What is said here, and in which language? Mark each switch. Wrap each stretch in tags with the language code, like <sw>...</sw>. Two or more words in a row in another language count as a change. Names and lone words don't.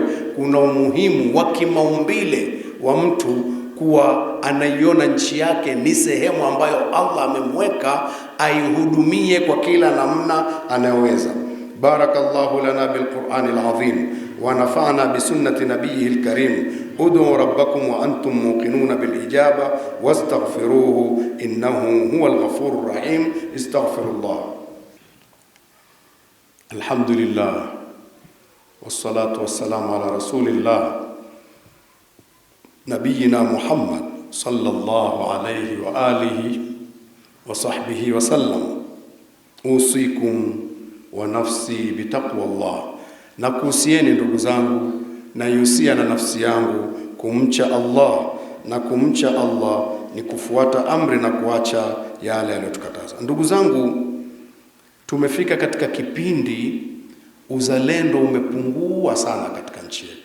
<sw>Kuna umuhimu wa kimaumbile wa mtu kuwa anaiona nchi yake ni sehemu ambayo Allah amemweka aihudumie kwa kila namna anayoweza.</sw> <ar>بارك الله لنا بالقرآن العظيم ونفعنا بسنة النبي الكريم. ادعوا ربكم وأنتم موقنون بالإجابة واستغفروه إنه هو الغفور الرحيم. Astaghfirullah. الحمد لله والصلاة والسلام على رسول الله نبينا محمد صلى الله عليه وعلى آله وصحبه وسلم. أوصيكم ونفسي بتقوى الله,</ar> <sw>na kuhusieni ndugu zangu na yusia na nafsi yangu kumcha Allah, na kumcha Allah ni kufuata amri na kuacha yale aliyotukataza. Ndugu zangu, tumefika katika kipindi uzalendo umepungua sana katika nchi yetu.</sw>